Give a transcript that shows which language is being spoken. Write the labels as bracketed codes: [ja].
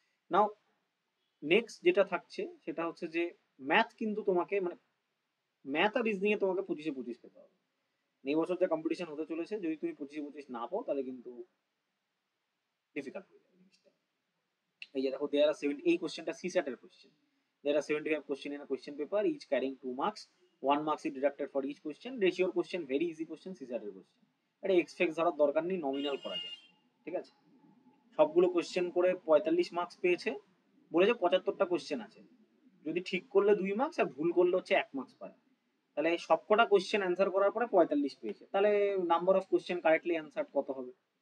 [bn] নাও next যেটা থাকছে সেটা হচ্ছে যে ম্যাথ কিন্তু তোমাকে মানে ম্যাথ আর রিজনিং এ তোমাকে 25-25 পেতে হবে। এই বছর যে কম্পিটিশন হতে চলেছে, যদি তুমি 25-25 না পাও তাহলে কিন্তু ডিফিকাল্ট হয়ে যাবে জিনিসটা। এই যে দেখো, [en] there are 70, [bn] এই কোশ্চেনটা সিস্যাট এর question. [en] There are 75 question in a question paper, each carrying 2 marks. 1 marks is deducted for each question. Ratio question, very easy question, CSAT এর question. [bn] এটা এক্সপেক্ট ধরার দরকার নেই, নমিনাল করা যায়, ঠিক আছে। সবগুলো কোশ্চেন করে 45 মার্কস পেয়েছে, বলেছে 75টা কোশ্চেন আছে, যদি ঠিক করলে 2 মার্কস আর ভুল করলে হচ্ছে 1 মার্কস পায়। তাহলে সবকটা কোশ্চেন অ্যান্সার করার পরে 45 পেয়েছে, তাহলে number of question correctly answer কত হবে?